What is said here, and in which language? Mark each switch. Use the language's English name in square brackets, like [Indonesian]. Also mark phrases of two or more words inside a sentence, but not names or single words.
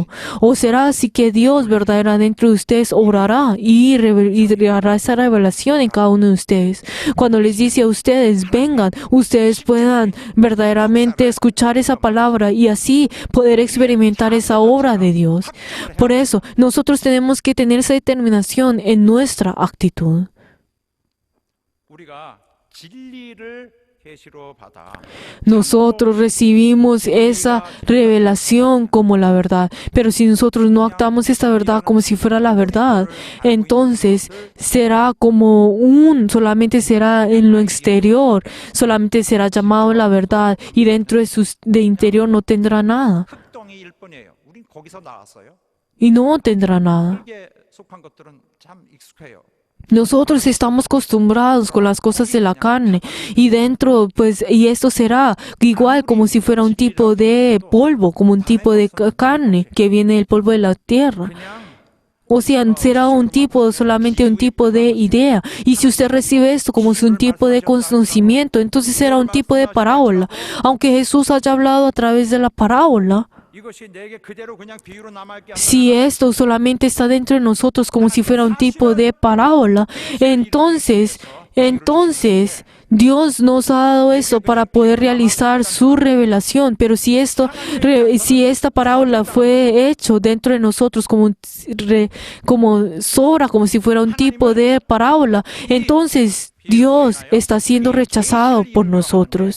[Spanish] O será así que Dios verdaderamente dentro de ustedes obrará y hará esa revelación en cada uno de ustedes. Cuando les dice a ustedes, vengan, ustedes puedan verdaderamente escuchar esa palabra y así poder experimentar esa obra de Dios. Por eso, nosotros tenemos que tener esa determinación en nuestra actitud. [Korean] 우리가 진리를 계시로 받아 [Spanish] Nosotros recibimos esa revelación como la verdad, pero si nosotros no actuamos esta verdad como si fuera la verdad, entonces será solamente será en lo exterior, solamente será llamado la verdad y dentro de interior no tendrá nada [Korean] 흙덩이일 뿐이에요. 우린 거기서 나왔어요. [Spanish] y no tendrá nada. [Korean] 흙에 속한 것들은 참 익숙해요. [Spanish] Nosotros estamos acostumbrados con las cosas de la carne y dentro, pues, y esto será igual como si fuera un tipo de polvo, como un tipo de carne que viene del polvo de la tierra. O sea, será solamente un tipo de idea. Y si usted recibe esto como un tipo de conocimiento, entonces será un tipo de parábola. Aunque Jesús haya hablado a través de la parábola, [Korean] 이것이 내게 그대로 그냥 비유로 남아있게 [Spanish] si esto solamente está dentro de nosotros como si fuera un tipo de parábola, entonces Dios nos ha dado eso para poder realizar su revelación. Pero si esta parábola fue hecho dentro de nosotros como si fuera un tipo de parábola, entonces Dios está siendo rechazado por nosotros.